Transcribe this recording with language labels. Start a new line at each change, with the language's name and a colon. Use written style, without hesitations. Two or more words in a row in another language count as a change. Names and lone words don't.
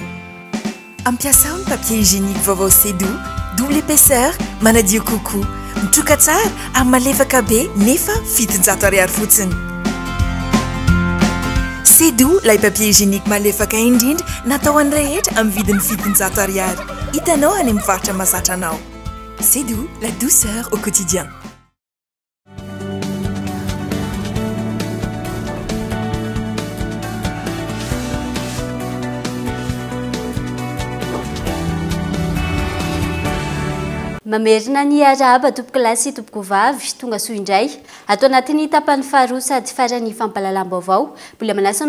Malagasy: Ampiasao ny
French: papier hygiénique
Malagasy: vaovao Sedo,
French: double épaisseur,
Malagasy: manadio kokoa. Mitroka tsara ary malefaka be nefa 700 ariary fotsiny. Sedo, lay
French: papier hygiénique
Malagasy: malefaka indrindra natao an'ny rehetra amin'ny vidiny 700 ariary. Hitanao any amin'ny mivarotra mahazatra anao.
French: Sedo, la douceur au quotidien.
Malagasy: Mamerina ny araba tompoko lahy sy tompoko vavy tonga soa indray atao anatin'ny tapany faharoa sady farany fampalalam-baovao mbola manasanao